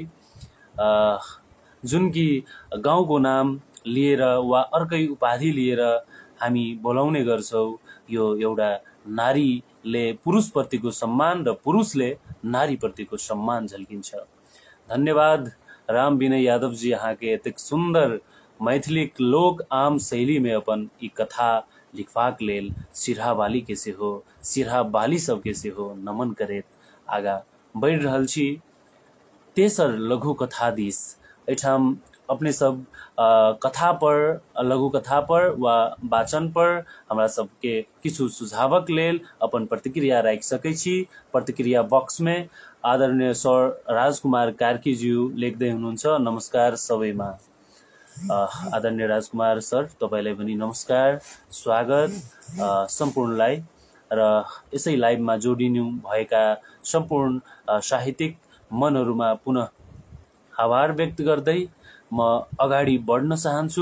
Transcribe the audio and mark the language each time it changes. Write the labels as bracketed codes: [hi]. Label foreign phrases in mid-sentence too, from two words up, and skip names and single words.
[ne] जुन कि गाउँको नाम लिएर वा अर्कै उपाधि लिएर हामी बोलाउने गर्छौं, यो एउटा नारीले पुरुषप्रतिको सम्मान र पुरुषले नारीप्रतिको सम्मान झल्किन्छ। [mai] धन्यवाद राम विनय यादव जी, यहाँ के एतेक सुंदर मैथिलिक लोक आम शैली में अपन ई कथा लिखबाक लेल सिरहा वाली के सेहो, सिरहा वाली सब के सेहो नमन करैत आगा बढ़ रहल छी। तेसर लघु कथा दिस एठाम अपने सब कथा पर, लघु कथा पर वा वाचन पर हमरा सबके किछु सुझावक लेल अपन प्रतिक्रिया राखि सकै छी। [ne] प्रतिक्रिया बक्स में आदरणीय सर राजकुमार कार्कीज्यू लेख्दै हुनुहुन्छ, नमस्कार सबैमा। आदरणीय राजकुमार सर, तपाईलाई पनि नमस्कार, स्वागत सम्पूर्णलाई र यसै लाइभमा जोडिनु भएका सम्पूर्ण साहित्यिक मनहरूमा पुनः आभार व्यक्त गर्दै म अगाडि बढ्न चाहन्छु।